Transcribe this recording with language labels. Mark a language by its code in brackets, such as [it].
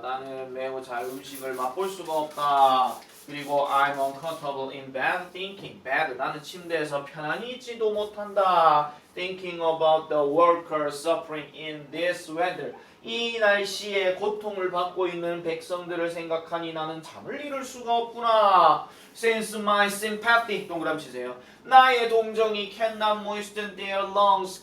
[ko] 나는 매우 잘 음식을 맛볼 수가 없다. [en] 그리고 I'm uncomfortable in bed thinking. [ko] bed 나는 침대에서 편안히 있지도 못한다. [en] Thinking about the workers suffering in this weather. [ko] 이 날씨에 고통을 받고 있는 백성들을 생각하니 나는 잠을 이룰 수가 없구나. [en] Since my sympathy [ko] 동그라미 치세요. 나의 동정이 [en] cannot moisten their lungs.